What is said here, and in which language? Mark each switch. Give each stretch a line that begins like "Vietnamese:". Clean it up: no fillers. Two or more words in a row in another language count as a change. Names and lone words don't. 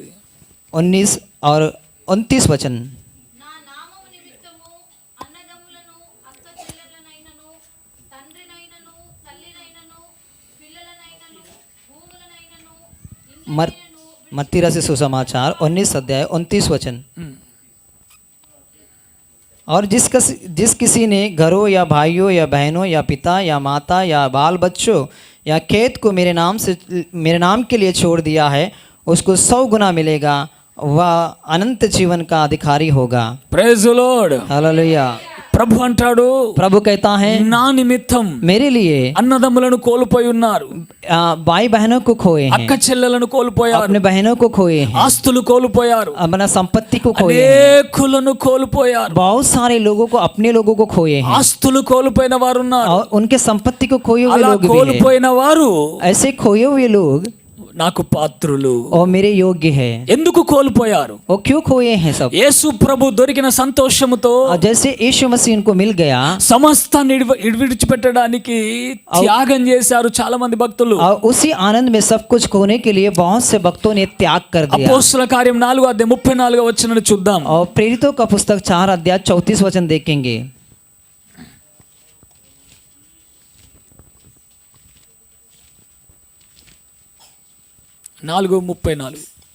Hindi: 19 और 29 वचन।
Telugu: నా నామము నిమిత్తము అన్నదమ్ములను అక్క చెల్లెళ్ళనైనను తండ్రినైనను తల్లినైనను పిల్లలనైనను భూములనైనను
Hindi: मत्ती रचित सुसमाचार 19 अध्याय 29 वचन। और जिस किसी ने घरों या भाइयों या बहनों या पिता या माता या बाल बच्चों या खेत को मेरे नाम के लिए छोड़ दिया है, उसको 100 गुना मिलेगा, वह अनंत जीवन का अधिकारी होगा।
English: Praise the Lord.
Hindi: हालेलुया।
Telugu: ప్రభు అంటాడు,
Hindi: प्रभु कहता है
Telugu: నా నిమిత్తం
Hindi: मेरे लिए
Telugu: అన్నదమ్ములను కోల్పోయి ఉన్నారు,
Hindi: भाई बहनों को खोए हैं,
Telugu: అక్క చెల్లెలను కోల్పోయారు,
Hindi: अपने बहनों को खोए हैं,
Telugu: ఆస్తులు కోల్పోయారు,
Hindi: अपना संपत्ति को खोए हैं,
Telugu: అనేకులను కోల్పోయారు.
Hindi: बहुत सारे लोगों को अपने लोगों को खोए हैं,
Telugu: ఆస్తులు కోల్పోయిన వారు ఉన్నారు.
Hindi: और उनके संपत्ति को खोए हुए
Telugu: అలా
Hindi: लोग भी हैं।
Telugu: కోల్పోయిన వారు
Hindi: ऐसे खोए हुए लोग
Telugu: నాకు పాత్రులు.
Hindi: और मेरे योग्य है।
Telugu: ఎందుకు కోల్పోయారు?
Hindi: वो क्यों खोए हैं सब?
Telugu: యేసు ప్రభు దొరికిన సంతోషముతో
Hindi: और जैसे यीशु मसीह उनको मिल गया
Telugu: సమస్తాన్ని విడిచిపెట్టడానికి త్యాగం చేశారు చాలా మంది భక్తులు.
Hindi: और उसी आनंद में सब कुछ खोने के लिए बहुत से भक्तों ने त्याग कर दिया।
Telugu: అపోస్తల కార్యం 4వ అధ్యాయం 34వ వచనాన్ని చూద్దాం.
Hindi: और प्रेरितों का पुस्तक 4 अध्याय 34 वचन देखेंगे। 4:34.